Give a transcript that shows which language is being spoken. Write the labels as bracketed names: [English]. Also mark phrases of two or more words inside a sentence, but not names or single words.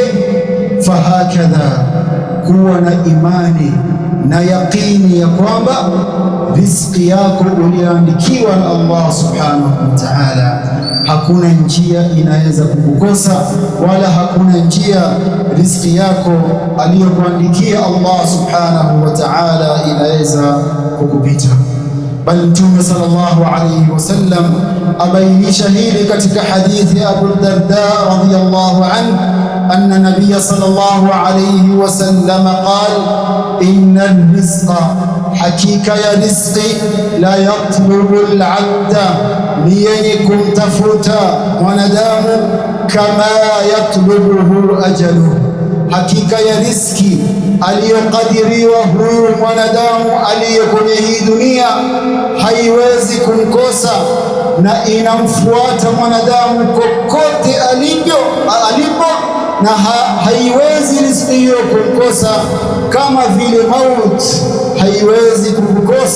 [Swahili] Fahakadha, kuwa na imani na yaqini ya kwamba riziki yako uliandikiwa na [Arabic] الله سبحانه وتعالى, [Swahili] hakuna njia inaweza kukukosa, wala hakuna njia riziki yako aliyokuandikia [Arabic] الله سبحانه وتعالى [Swahili] inaweza kukupita. Bali Mtume [Arabic] صلى الله عليه وسلم [Swahili] abainisha hili katika hadithi ya Abu Darda [Arabic] رضي الله عنه أن النبي صلى الله عليه وسلم قال إن الرزق, [Swahili] hakika ya rizqi, la [Arabic] يطلب العبد, [Swahili] ni yenye kumtafuta mwanadamu, [Arabic] كما يطلبه أجله, [Swahili] hakika ya riziki aliyokadiriwa huyu mwanadamu aliye kwenye hii dunia haiwezi kumkosa, na inamfuata mwanadamu kokote alipo, na haiwezi riziki hiyo kumkosa, kama vile mauti haiwezi kumkosa.